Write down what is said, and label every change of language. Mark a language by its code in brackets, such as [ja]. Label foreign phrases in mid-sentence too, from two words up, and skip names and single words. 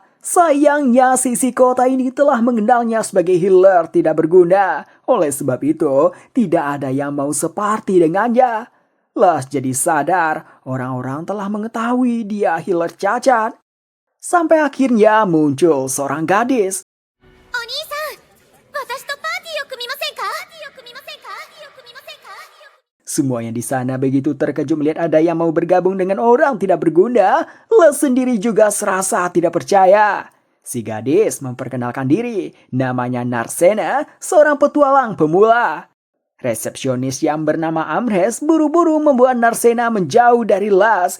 [id] Sayangnya si kota ini telah mengenalnya sebagai healer tidak berguna. Oleh sebab itu, tidak ada yang mau separty dengannya. Las jadi sadar orang-orang telah mengetahui dia healer cacat. Sampai akhirnya muncul seorang gadis. [ja] お兄さん、私とパーティーを組みませんか？パーティーを組みませんか？パーティーを組みませんか？ [id] Semuanya di sana begitu terkejut melihat ada yang mau bergabung dengan orang tidak berguna. Les sendiri juga serasa tidak percaya. Si gadis memperkenalkan diri. Namanya Narsena, seorang petualang pemula. Resepsionis yang bernama Amres buru-buru membuat Narsena menjauh dari Las.